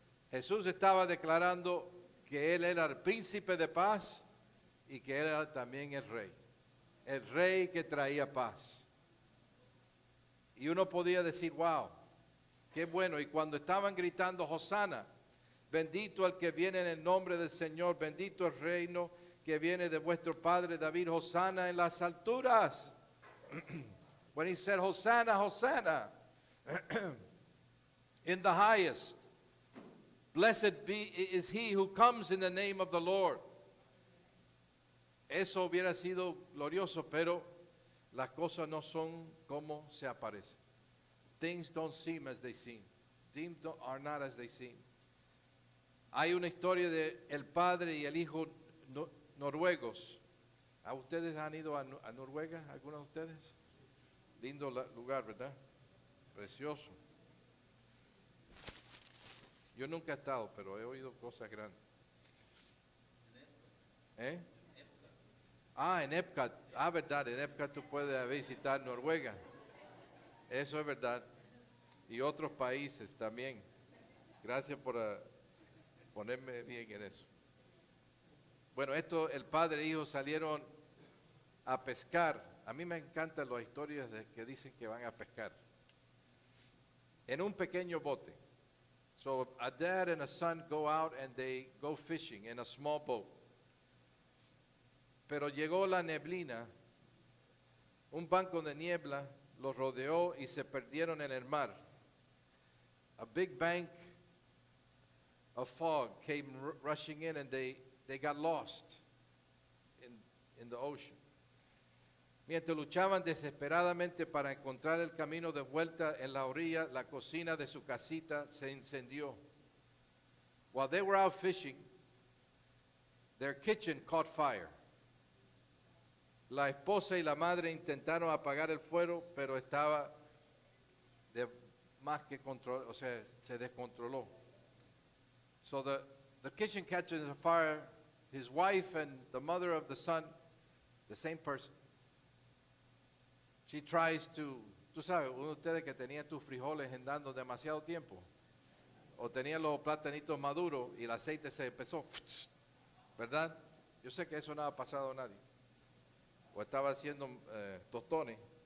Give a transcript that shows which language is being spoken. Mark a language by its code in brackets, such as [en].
[es] Jesús estaba declarando que Él era el príncipe de paz y que Él era también el rey que traía paz. Y uno podía decir, wow, qué bueno. Y cuando estaban gritando, Hosana, bendito el que viene en el nombre del Señor, bendito el reino que viene de vuestro padre David, Hosana en las alturas. [en] When he said, Hosanna, Hosanna, in the highest, blessed is he who comes in the name of the Lord. [es] Eso hubiera sido glorioso, pero las cosas no son como se aparecen. [en] Things don't seem as they seem. Things are not as they seem. [es] Hay una historia de el padre y el hijo noruegos. ¿A ustedes han ido a Noruega? ¿Algunos de ustedes? Lindo lugar, ¿verdad? Precioso. Yo nunca he estado, pero he oído cosas grandes. ¿Eh? En Epcot. Verdad, en Epcot tú puedes visitar Noruega. Eso es verdad. Y otros países también. Gracias por ponerme bien en eso. Bueno, el padre e hijo salieron a pescar. A mí me encantan las historias que dicen que van a pescar. En un pequeño bote. [en] So a dad and a son go out and they go fishing in a small boat. [es] Pero llegó la neblina, un banco de niebla los rodeó y se perdieron en el mar. [en] A big bank of fog came rushing in and they got lost in the ocean. [es] Mientras luchaban desesperadamente para encontrar el camino de vuelta en la orilla, la cocina de su casita se incendió. [en] While they were out fishing, their kitchen caught fire. [es] La esposa y la madre intentaron apagar el fuego, pero estaba más que control, o sea, se descontroló. [en] So the kitchen catches a fire. His wife and the mother of the son, the same person. She tries to, [es] tú sabes, uno de ustedes que tenía tus frijoles andando demasiado tiempo, o tenía los platanitos maduros y el aceite se empezó, ¿verdad? Yo sé que eso no ha pasado a nadie. O estaba haciendo tostones.